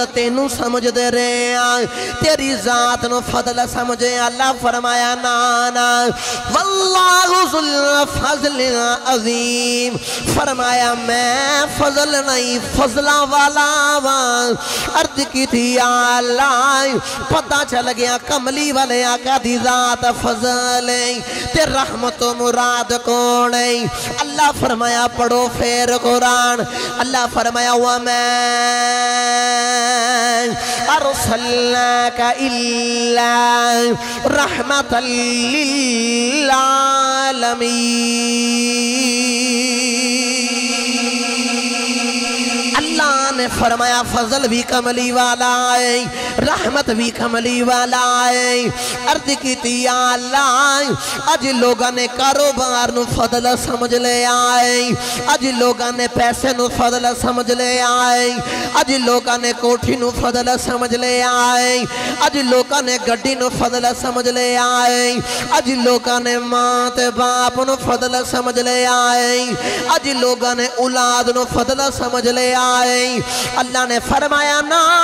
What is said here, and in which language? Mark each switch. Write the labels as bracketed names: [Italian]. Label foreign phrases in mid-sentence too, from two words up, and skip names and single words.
[Punjabi] تینو سمجھ دے رہے ہیں تیری ذات نو فضل سمجھے اللہ فرمایا نانا [Arabic] واللہ ذو الفضل عظیم [Punjabi] فرمایا میں فضل نہیں فضلہ والا عرض کی تھی یا اللہ پتہ چل گیا کملی والے آقا دی ذات فضل تے رحمت و مراد کون ہے اللہ فرمایا پڑھو پھر قرآن اللہ فرمایا وَمَا [Arabic] أَرْسَلْنَاكَ إِلَّا رَحْمَةً لِلْعَالَمِينَ [Punjabi] اللہ نے فرمایا فضل بھی کملی والا ہے رحمت بھی کملی والا ہے عرض کی تھی یا اللہ اج لوگاں نے کاروبار نو فضل سمجھ لے آئے اج لوگاں نے پیسے نو فضل سمجھ لے آئے اج لوگاں نے کوٹھی نو فضل سمجھ لے آئے اج لوگاں نے گڈی نو فضل سمجھ لے آئے اج لوگاں نے ماں تے باپ نو فضل سمجھ لے آئے اج لوگاں نے اولاد نو فضل سمجھ لے آئے اللہ نے فرمایا نا